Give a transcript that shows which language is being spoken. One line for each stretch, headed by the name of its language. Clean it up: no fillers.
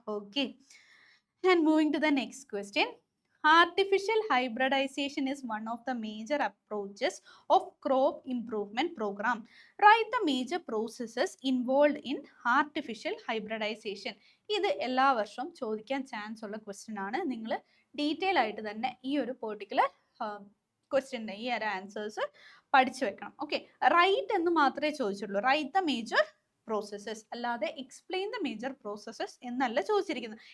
English: Okay, and moving to the next question. Artificial hybridization is one of the major approaches of crop improvement program. Write the major processes involved in artificial hybridization.
Malayalam: ഇത് എല്ലാ വർഷവും ചോദിക്കാൻ chance ഉള്ള question ആണ്. നിങ്ങൾ detail ആയിട്ട് തന്നെ ഈ ഒരു പെർട്ടിക്കുലർ ക്വസ്റ്റ്യൻ്റെ ഈ ഒരു ആൻസേഴ്സ് പഠിച്ചു വെക്കണം. ഓക്കെ, റൈറ്റ് എന്ന് മാത്രമേ ചോദിച്ചുള്ളൂ.
English: write the major processes,
Malayalam: അല്ലാതെ
English: explain the major processes
Malayalam: എന്നല്ല ചോദിച്ചിരിക്കുന്നത്.